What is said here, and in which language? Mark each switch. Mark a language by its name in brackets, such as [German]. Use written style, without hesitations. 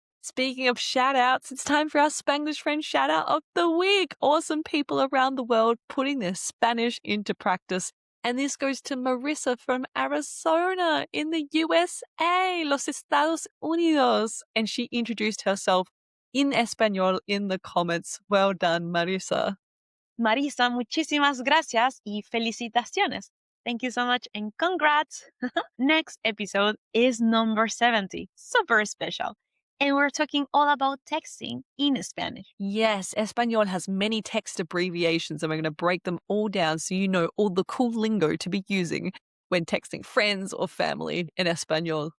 [English] Speaking of shout outs, it's time for our Spanglish Friend shout out of the week. Awesome people around the world putting their Spanish into practice. And this goes to Marissa from Arizona in the USA, [Spanish] Los Estados Unidos. [English] And she introduced herself in Espanol in the comments. Well done, Marissa. [Spanish] Marisa, muchísimas gracias y felicitaciones. [English] Thank you so much and congrats. Next episode is number 70. Super special. And we're talking all about texting in Spanish. Yes, Espanol has many text abbreviations and we're going to break them all down so you know all the cool lingo to be using when texting friends or family in Espanol.